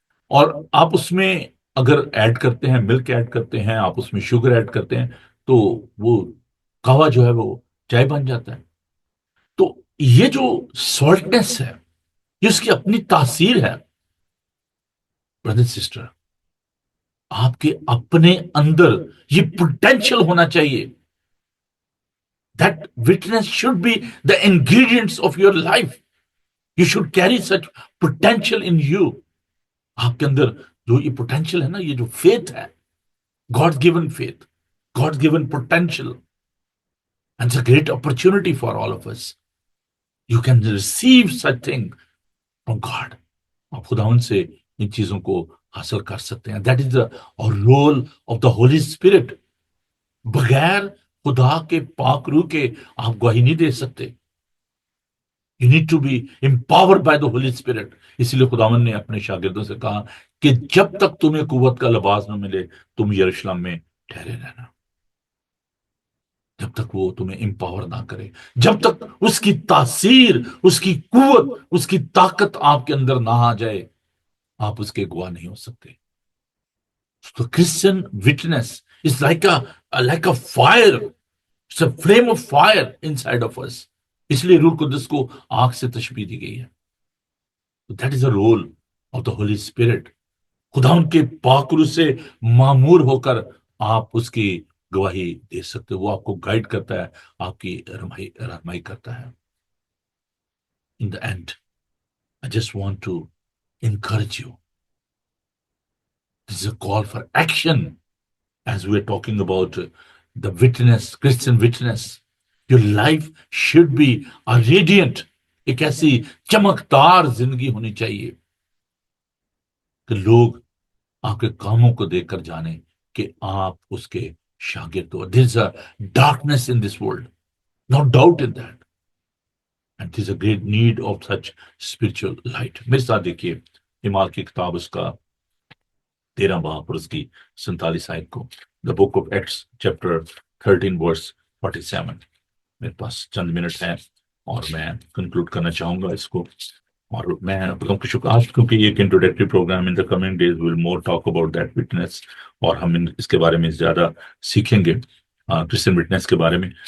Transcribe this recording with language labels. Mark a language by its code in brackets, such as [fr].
[ur] اور آپ اس میں اگر ایڈ کرتے ہیں، ملک ایڈ کرتے ہیں، آپ اس میں شوگر ایڈ کرتے ہیں، تو وہ قہوہ جو ہے وہ چائے بن جاتا ہے. تو یہ جو سالٹنس ہے، یہ اس کی اپنی تاثیر ہے. برادر سسٹر، آپ کے اپنے اندر یہ پوٹینشیل ہونا چاہیے. [en] That witness should be the ingredients of your life. You should carry such potential in you. [ur] آپ کے اندر جو یہ پوٹینشیل ہے نا، یہ جو فیتھ ہے، [en] God given faith, God given potential, and it's a great opportunity for all of us. You can receive such thing from God. [ur] آپ خداوند سے ان چیزوں کو حاصل کر سکتے ہیں. [en] That is the role of the holy spirit. [ur] بغیر خدا کے پاک روح کے آپ گواہی نہیں دے سکتے. [en] You need to be empowered by the holy spirit. [ur] اسی لیے خداوند نے اپنے شاگردوں سے کہا کہ جب تک تمہیں قوت کا لباس نہ ملے تم یروشلم میں ٹھہرے رہنا. جب تک وہ تمہیں امپاور نہ کرے، جب تک اس کی تاثیر، اس کی قوت، اس کی طاقت آپ کے اندر نہ آ جائے، آپ اس کے گواہ نہیں ہو سکتے. [en] تو Christian witness is like a fire. It's a flame of fire inside of us. [ur] اس لیے روح القدس کو آگ سے تشبیہ دی گئی ہے. [en] That is a role of the holy spirit. [ur] خدا ان کے پاک روح سے معمور ہو کر آپ اس کی گواہی دے سکتے ہو. وہ آپ کو گائیڈ کرتا ہے، آپ کی رہنمائی کرتا ہے. [en] In the end I just want to encourage you. This is a call for action as we are talking about the witness, Christian witness. Your life should be a radiant. [ur] ایک ایسی چمکدار زندگی ہونی چاہیے کہ لوگ آپ کے کاموں کو دیکھ کر جانیں کہ آپ اس کے شاگرد ہو. [en] There is a darkness in this world. No doubt in that. And there is a great need of such spiritual light. [ur] میرے ساتھ دیکھیے ایمال کی کتاب اس کا 13 باب اور اس کی 47 آیت کو. [en] The book of Acts chapter 13 verse 47. [ur] میرے پاس چند منٹ ہیں اور میں کنکلوڈ کرنا چاہوں گا اس کو. اور میں خدا کا شکر، آج کیونکہ یہ ایک introductory programme, [en] in the coming days will more talk about that witness, [ur] اور ہم اس کے بارے میں زیادہ سیکھیں گے کرسچن وٹنس کے بارے میں.